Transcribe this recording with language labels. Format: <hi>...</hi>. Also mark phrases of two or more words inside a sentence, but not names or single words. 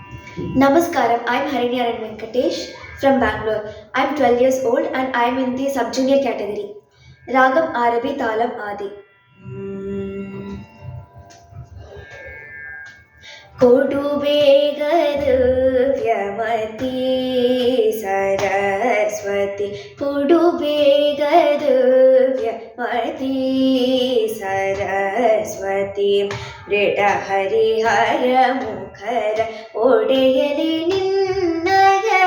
<en>Namaskaram, I'm Harinyaran Venkatesh from Bangalore. I'm 12 years old and I'm in the sub-junior category. Ragam Arabi Talam Adi.</en> <kn>ಕೊಡುಬೇಗದು ವ್ಯಮತಿ ಸರಸ್ವತಿ ಕೊಡುಬೇಗದು ವ್ಯಮತಿ ಸರಸ್ವತಿ ಮೃಡ ಹರಿಹರ ಮುಖರ ಒಡೆಯಲಿ ನಿನ್ನಯ</kn>